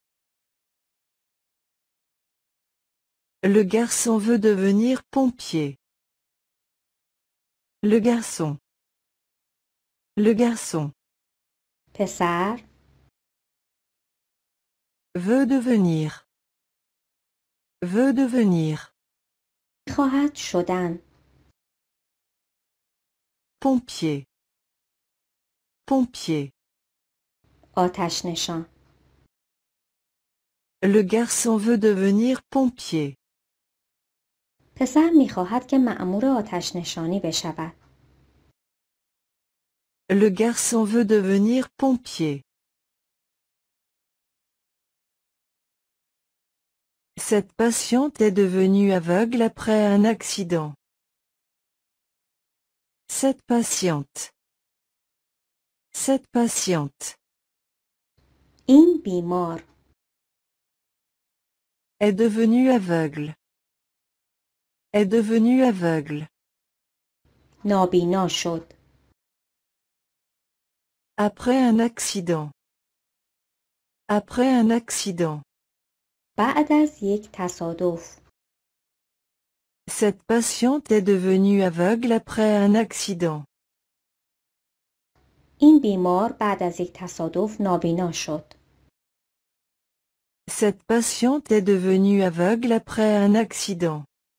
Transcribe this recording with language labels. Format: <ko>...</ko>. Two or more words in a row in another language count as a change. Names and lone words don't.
<fr>Le garçon veut devenir pompier. Le garçon. Le garçon.</fr> <fa>پسر.</fa> <fr>Veut devenir. Veut devenir.</fr> <fa>خواهد شدن.</fa> <fr>Pompier. Pompier.</fr> <fa>آتش نشان.</fa> <fr>Le garçon veut devenir pompier.</fr> <fa>پسر میخواهد که مأمور آتش نشانی بشود.</fa> <fr>Le garçon veut devenir pompier. Cette patiente est devenue aveugle après un accident. Cette patiente. Cette patiente.</fr> <fa>این بیمار.</fa> <fr>Est devenue aveugle. Est devenue aveugle.</fr> <fa>نابینا شد.</fa> <fr>Après un accident. Après un accident.</fr> <fa>بعد از یک تصادف.</fa> <fr>Cette patiente est devenue aveugle après un accident.</fr> <fa>این بیمار بعد از یک تصادف نابینا شد.</fa> <fr>Cette patiente est devenue aveugle après un accident.</fr>